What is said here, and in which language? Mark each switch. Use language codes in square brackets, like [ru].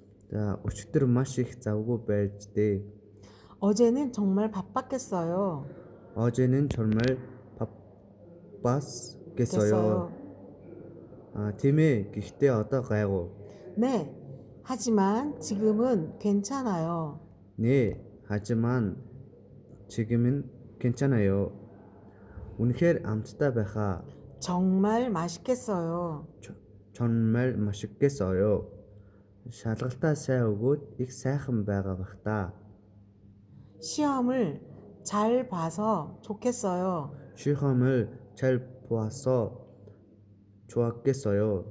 [mn] 자, өчигдөр маш их завгүй байж дээ. [ko] 어제는 정말 바빴겠어요. 어제는 정말 바빴겠어요. 팀에 [mn] гэхдээ одоо гайгүй. [ko] 네, 하지만 지금은 괜찮아요. 네, 하지만 지금은 괜찮아요. [mn] үнэхээр амттай байхаа. [ko] 정말 맛있겠어요. 정말 맛있겠어요. [mn] шалгалтаа сайн өгөөд их сайхан байгаа бах та. [ko] 시험을 잘 봐서 좋겠어요. 시험을 잘 보아서 좋겠어요.